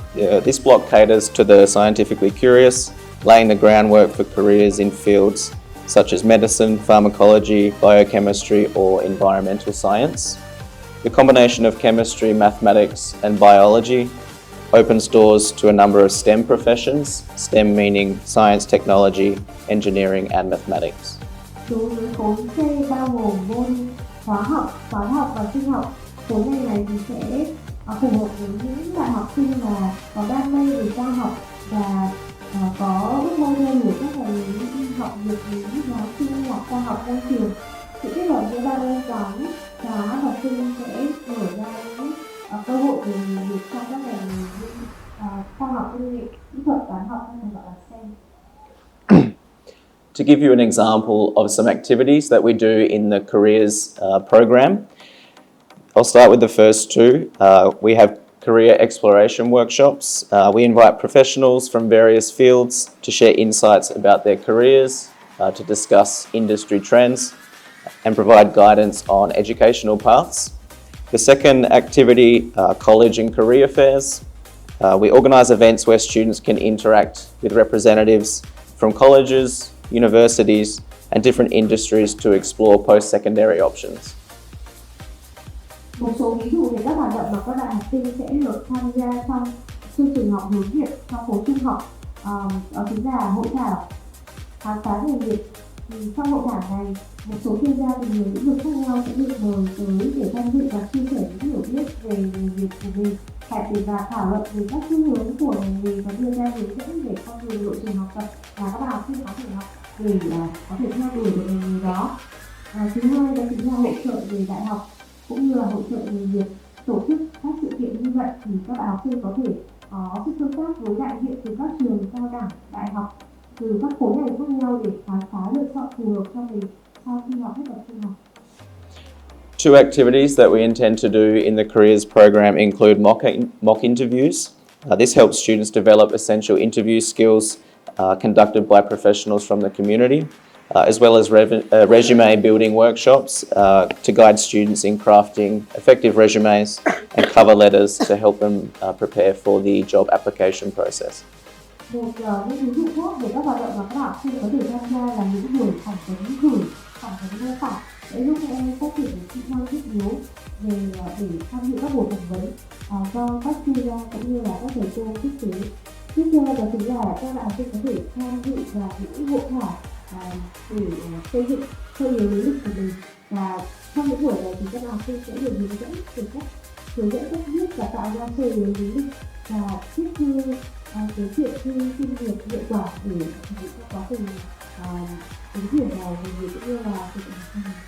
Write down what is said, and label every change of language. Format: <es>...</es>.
<en>This block caters to the scientifically curious, laying the groundwork for careers in fields such as medicine, pharmacology, biochemistry or environmental science. The combination of chemistry, mathematics and biology opens doors to a number of STEM professions, STEM meaning science, technology, engineering and mathematics.</en> <vi>Đối với khối C bao gồm môn toán học và sinh học, khối ngành này thì sẽ phù hợp với những bạn học sinh mà có đam mê về khoa học và có ước mơ theo đuổi các ngành nghề như y học, dược lý, hóa sinh hoặc khoa học môi trường. Sự kết hợp giữa ba môn toán, hóa và sinh sẽ mở ra những cơ hội về nghề nghiệp trong các ngành nghề như khoa học công nghệ, kỹ thuật, toán học hay còn gọi là STEM.</vi> <en>To give you an example of some activities that we do in the careers program, I'll start with the first two. We have career exploration workshops. We invite professionals from various fields to share insights about their careers, to discuss industry trends, and provide guidance on educational paths. The second activity, college and career fairs. We organise events where students can interact with representatives from colleges, universities, and different industries to explore post-secondary options.</en> <vi>Một số ví dụ về các hoạt động mà các bạn học sinh sẽ được tham gia trong chương trình học hướng nghiệp trong khối trung học, đó chính là hội thảo khám phá nghề nghiệp. Trong hội thảo này, một số chuyên gia từ nhiều lĩnh vực khác nhau sẽ được mời tới để tham dự và chia sẻ những hiểu biết về nghề nghiệp của mình, cải thiện và thảo luận về các xu hướng của ngành nghề và đưa ra hướng dẫn để con đường lộ trình học tập mà các bạn học sinh có thể học để có thể theo đuổi được ngành nghề đó. Thứ hai đó chính là hỗ trợ về đại học cũng như là hỗ trợ nghề nghiệp tổ chức các sự kiện như vậy thì các bạn học sinh có thể có sự tương tác với đại diện từ các trường cao đẳng, đại học, từ các khối ngành khác nhau để khám phá lựa chọn phù hợp cho mình sau khi học hết bậc trung học.</vi> <en>Two activities that we intend to do in the careers program include mock interviews. This helps students develop essential interview skills conducted by professionals from the community, as well as resume building workshops to guide students in crafting effective resumes and cover letters to help them prepare for the job application process.</en> <vi>Một những ví dụ khác về các hoạt động mà các học sinh có thể tham gia là những buổi phỏng vấn thử, phỏng vấn mô phỏng để giúp các em phát triển những kỹ năng thiết yếu về để tham dự các buổi phỏng vấn do các chuyên gia cũng như là các thầy cô thiết kế. Tiếp theo đó chính là các bạn học sinh có thể tham dự vào những hội thảo để xây dựng sơ yếu lý lịch của mình, và trong những buổi này thì các bạn học sinh sẽ được hướng dẫn cách viết và tạo ra sơ yếu lý lịch và viết thư giới thiệu thư xin việc hiệu quả để chuẩn bị cho quá trình ứng tuyển vào nghề cũng như là thực hiện.</vi>